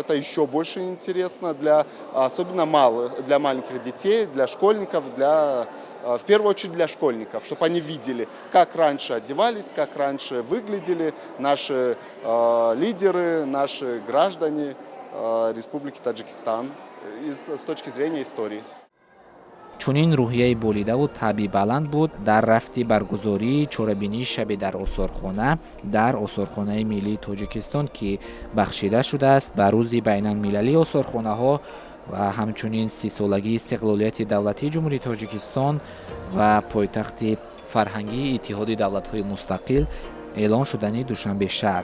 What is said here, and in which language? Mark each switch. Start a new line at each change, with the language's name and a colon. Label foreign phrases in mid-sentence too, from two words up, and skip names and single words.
Russian: Это еще больше интересно особенно для маленьких детей, для школьников, в первую очередь для школьников, чтобы они видели, как раньше одевались, как раньше выглядели наши лидеры, наши граждане Республики Таджикистан с точки зрения истории.
Tajik: чунин рӯҳияи болидаву табъи баланд буд дар рафти баргузории чорабинии шабе дар осорхона дар осорхонаи миллии тоҷикистон ки бахшида шудааст ба рӯзи байналмилалии осорхонаҳо ва ҳамчунин 30-солагии истиқлолияти давлатии ҷумҳурии тоҷикистон ва пойтахти фарҳангии иттиҳоди давлатҳои мустақил эълон шудани душанбешаҳр.